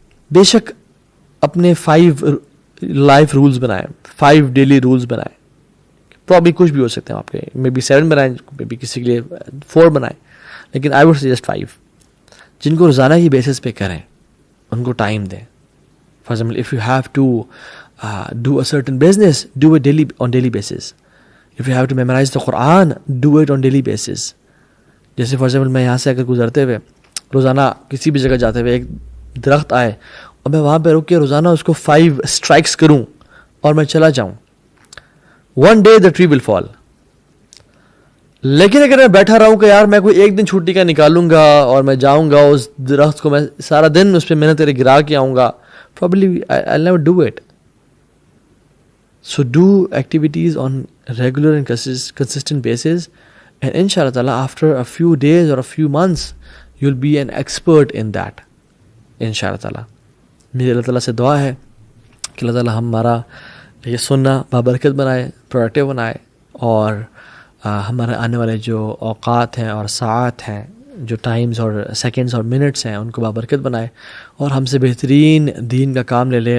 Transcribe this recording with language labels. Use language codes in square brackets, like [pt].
[ur] بے شک اپنے 5 لائف رولز بنائیں، 5 ڈیلی رولز بنائیں. پرابلی کچھ بھی ہو سکتے ہیں آپ کے، مے بی 7 بنائیں، مے بی کسی کے لیے 4 بنائیں، لیکن [en] I would suggest [ur] 5 جن کو روزانہ کی بیسس پہ کریں. ان کو ٹائم دیں. [en] For example if you have to do a certain business, do it on daily basis. If you have to memorize the Quran, do it on daily basis. [ur] جیسے for example میں یہاں سے اگر گزرتے ہوئے روزانہ کسی بھی جگہ جاتے ہوئے ایک درخت آئے اور میں وہاں پہ رک کے روزانہ اس کو 5 strikes کروں اور میں چلا جاؤں، [en] one day the tree will fall. [ur] لیکن اگر میں بیٹھا رہا ہوں کہ یار میں کوئی ایک دن چھٹی کا نکالوں گا اور میں جاؤں گا اس درخت کو، میں سارا دن اس پہ محنت تیرے گرا کے آؤں گا، [en] probably I'll never do it. So do activities on regular and consistent basis, and inshallah ta'ala after a few days or a few months you'll be an expert in that inshallah ta'ala. [ur] میری اللہ تعالیٰ سے دعا ہے کہ اللہ تعالیٰ ہمارا یہ سننا بابرکت بنائے، پروڈکٹیو بنائے، اور ہمارے آنے والے جو اوقات ہیں اور ساعات ہیں، جو ٹائمز اور سیکنڈز اور منٹس ہیں، ان کو بابرکت بنائے اور ہم سے بہترین دین کا کام لے لے.